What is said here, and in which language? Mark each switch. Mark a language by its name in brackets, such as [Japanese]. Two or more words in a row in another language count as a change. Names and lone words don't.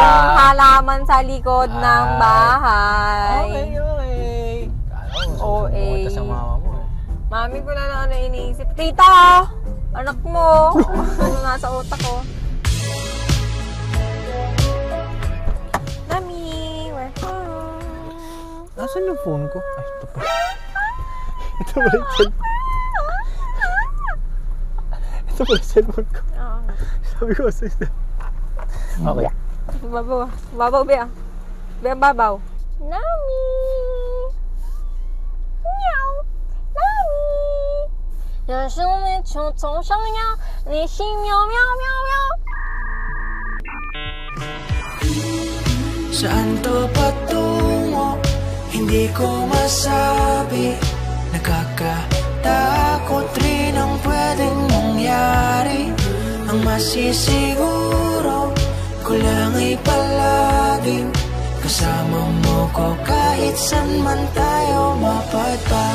[Filipino] Yung halaman sa likod ng bahay. Okay. OA. Pumunta sa mama mo eh. Mami ko na iniisip. Tita! Anak mo! Ano nasa utak ko? Mami, [English] we're home. [Filipino] Nasaan yung phone ko? Ay, ito pa. Ito pala yung cellphone. Ito pala yung cellphone ko. Oo. Sabi ko sa isa. Okay. Babaw. Babaw, Bea. Bea, babaw. Nami! Meow! Nami! [Chinese] 人生里总想要你心喵喵喵喵 [Filipino] Saan to patungo? Hindi ko masabi. Nakakatakot rin ang pwedeng mangyari. Ang masisiguro ko lang ay palaging kasama mo ko kahit saan man tayo mapadpad.